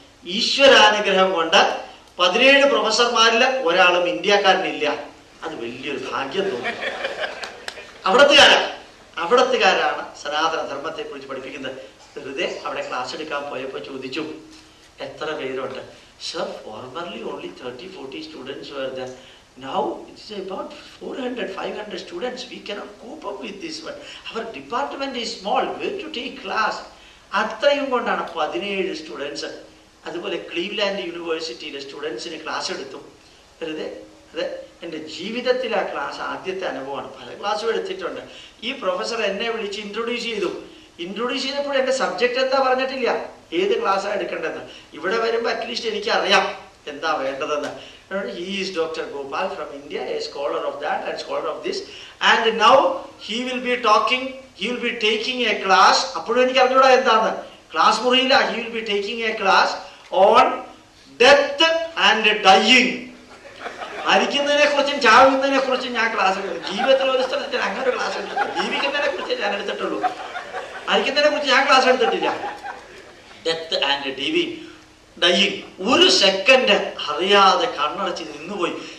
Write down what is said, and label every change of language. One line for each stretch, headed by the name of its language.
Malayalam: ഈശ്വരാനുഗ്രഹം കൊണ്ട് 17 പ്രൊഫസർമാരിൽ ഒരാളും ഇന്ത്യക്കാരനില്ല. അത് വലിയൊരു ഭാഗ്യം തോന്നുന്നു. അവിടത്തുകാരാണ് സനാതന ധർമ്മത്തെ കുറിച്ച് പഠിപ്പിക്കുന്നത്. വെറുതെ അവിടെ ക്ലാസ് എടുക്കാൻ പോയപ്പോൾ ചോദിച്ചു, എത്ര പേരുണ്ട്?
English: Sir, formerly only 30-40 students were there. Now it is about 400-500 students. We cannot cope up with this one. Our department is small. Where to take class?
Malayalam: അത്രയും കൊണ്ടാണ്
English: 17 students.
Malayalam: അതുപോലെ ക്ലീവ്ലാൻഡ് യൂണിവേഴ്സിറ്റിയിലെ സ്റ്റുഡൻസിന് ക്ലാസ് എടുത്തു. വെറുതെ അത് എൻ്റെ ജീവിതത്തിൽ ആ ക്ലാസ് ആദ്യത്തെ അനുഭവമാണ്. പല ക്ലാസ്സും എടുത്തിട്ടുണ്ട്. ഈ പ്രൊഫസർ എന്നെ വിളിച്ച് ഇൻട്രൊഡ്യൂസ് ചെയ്തു. ഇൻട്രൊഡ്യൂസ് ചെയ്തപ്പോൾ എൻ്റെ സബ്ജക്റ്റ് എന്താ പറഞ്ഞിട്ടില്ല, ഏത് ക്ലാസ്സാണ് എടുക്കേണ്ടതെന്ന്. ഇവിടെ വരുമ്പോൾ അറ്റ്ലീസ്റ്റ് എനിക്ക് അറിയാം എന്താ വേണ്ടതെന്ന്.
English: He is Dr. Gopal from India, a scholar of that and scholar of this, and now he will be taking a class.
Malayalam: അപ്പോഴും എനിക്ക് അറിഞ്ഞൂടാ എന്താണ് class മുറിയില്ല.
English: He will be taking a class on death and dying.
Malayalam: മരിക്കുന്നതിനെ കുറിച്ചും ചാവുന്നതിനെ കുറിച്ചും ഞാൻ class എടുത്തു. ജീവിതത്തിൽ ഒരു സ്ഥലത്ത് അങ്ങനെ ഒരു ക്ലാസ് എടുത്തിട്ടില്ല. ജീവിക്കുന്നതിനെ കുറിച്ച് ഞാൻ എടുത്തിട്ടുള്ളൂ, മരിക്കുന്നതിനെ കുറിച്ച് ഞാൻ ക്ലാസ് എടുത്തിട്ടില്ല.
English: Death and dying.
Malayalam: ഒരു സെക്കൻഡ് അറിയാതെ കണ്ണടച്ച് നിന്നുപോയി.